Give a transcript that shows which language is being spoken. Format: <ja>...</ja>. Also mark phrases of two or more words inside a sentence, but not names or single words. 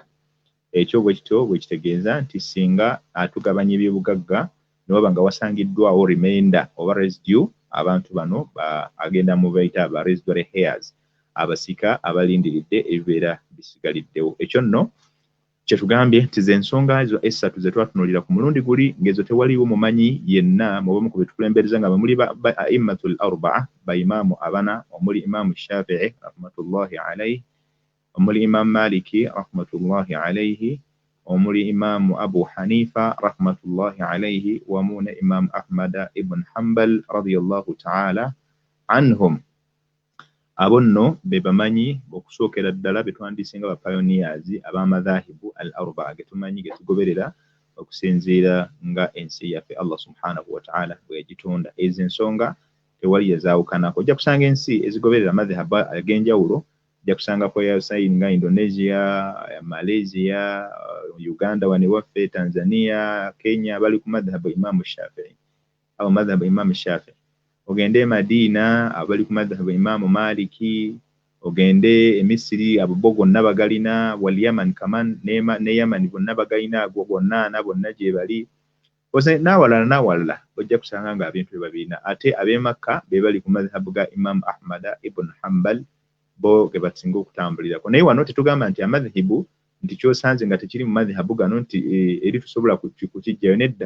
<lg>Ekyo bwe kityo bwe kitegeeza nti singa atugabanya ebyobugagga n'oba nga wasangiddwawo remainder oba residue, abantu bano agenda mu bayita aba</lg> <en>residuary heirs,</en> <lg>abasika abalindiridde ebibeera bisigaliddewo. Ekyo nno kye tugambye nti ze ensonga ezo esatu ze twatunuulira ku mulundi guli, ng'ezo tewaliwo mumanyi yenna mu bamu ku betukulembereza nga bamuli</lg> <ar>الأئمة الأربعة,</ar> <lg>baimaamu abana, omuli Imaamu Shafi'i</lg> <ar>رحمة الله عليه,</ar> <lg>omuli Imaamu Maliki</lg> <ar>رحمة الله عليه,</ar> <lg>omuli Imaamu Abu Hanifa</lg> <ar>رحمة الله عليه,</ar> <lg>wamu ne Imaamu Ahmad ibn Hanbal</lg> <ar>رضي الله تعالى عنهم.</ar> <lg>Abo nno be bamanyi okusookera ddala be twandiise nga bapioneers ab'amadhahibu al-arba'a ge tumanyi ge tugoberera okusinziira nga ensi yaffe</lg> <ar>الله سبحانه وتعالى</ar> <lg>bwe yagitonda. Ezo ensonga tewali yazaawukanako. Ojja kusanga ensi ezigoberera amadhahabu ag'enjawulo, ojja kusanga ko nga Indonesia, Malaysia, Uganda wano waffe, Tanzania, Kenya bali ku madhahabu Imaamu Shafi'i au madhahabu Imaamu Shafi'i. Ogende Madina abali ku madhahabu Imaamu Maliki, ogende Misiri abo bonna bagalina,</lg> <ar>واليمن كمان</ar> <lg>ne Yaman bonna bagalina, bonna gye bali. N'awalala ojja kusanga nga ebintu babirina. Ate ab'e Makka be bali ku madhahabu ga Imaamu Ahmad ibn Hanbal, bo ge basinga okutambulirako. Naye wano tetugamba nti amadhahibu nti kyosanze nga tekiri mu madhahabu gano nti eri tusobola kukijjayo, nedda.</lg>